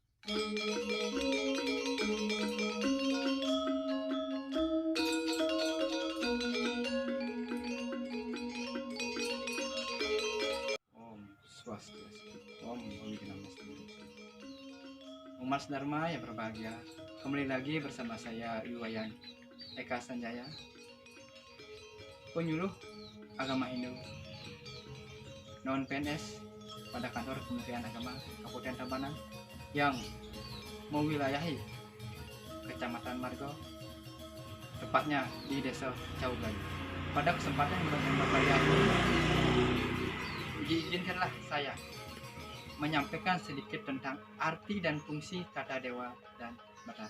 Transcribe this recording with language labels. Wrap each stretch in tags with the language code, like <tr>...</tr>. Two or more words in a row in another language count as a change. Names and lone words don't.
<id>Om Swastiastu. Om Bholi Namaste. Umat Dharma yang berbahagia, kembali lagi bersama saya Iwayan Eka Sanjaya, penyuluh agama Hindu non PNS pada kantor Kementerian Agama Kabupaten Tabanan yang mewilayahi Kecamatan Margo, tepatnya di Desa Caugayu. Pada kesempatan yang berbahagia ini, diizinkanlah saya menyampaikan sedikit tentang arti dan fungsi kata dewa dan batara.</id>